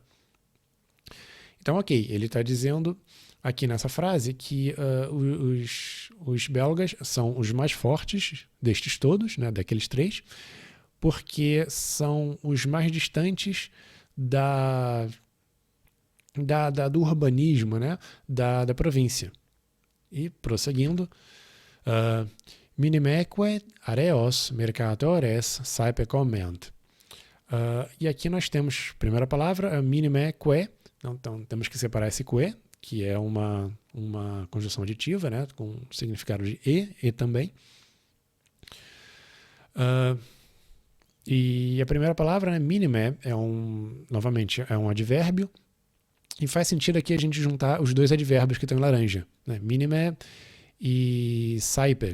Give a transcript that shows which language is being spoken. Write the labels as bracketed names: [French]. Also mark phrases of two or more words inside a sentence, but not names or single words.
[Portuguese] Então, ok, ele está dizendo aqui nessa frase que os belgas são os mais fortes destes todos, né, daqueles três, porque são os mais distantes do urbanismo, né, da província. E, prosseguindo, [Latin] minimeque areos mercatores saepe comment. [Portuguese] E aqui nós temos, primeira palavra, minimeque, então temos que separar esse que, que é uma conjunção aditiva, né, com significado de e também. E a primeira palavra, né, minime, novamente, é um advérbio, e faz sentido aqui a gente juntar os dois advérbios que estão em laranja, né, minime e saipe.